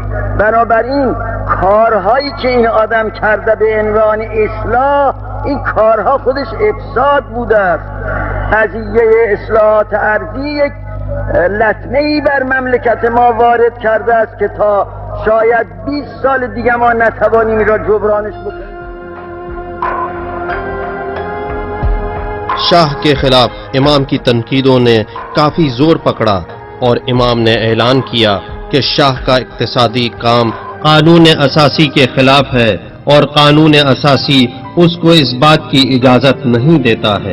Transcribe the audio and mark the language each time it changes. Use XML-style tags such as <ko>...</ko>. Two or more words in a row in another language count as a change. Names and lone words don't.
<fa>بنابراین کارهایی که این آدم کرده به عنوان اصلاح، این کارها خودش افساد بوده است. قضیه اصلاحات ارضی یک لطمه‌ای بر مملکت ما وارد کرده است که تا شاید 20 سال دیگه ما نتوانیم را جبرانش بکنیم.</fa> <ur>شاہ کے خلاف امام کی تنقیدوں نے کافی زور پکڑا اور امام نے اعلان کیا کہ شاہ کا اقتصادی کام قانون اساسی کے خلاف ہے اور قانون اساسی اس کو اس بات کی اجازت نہیں دیتا ہے۔</ur>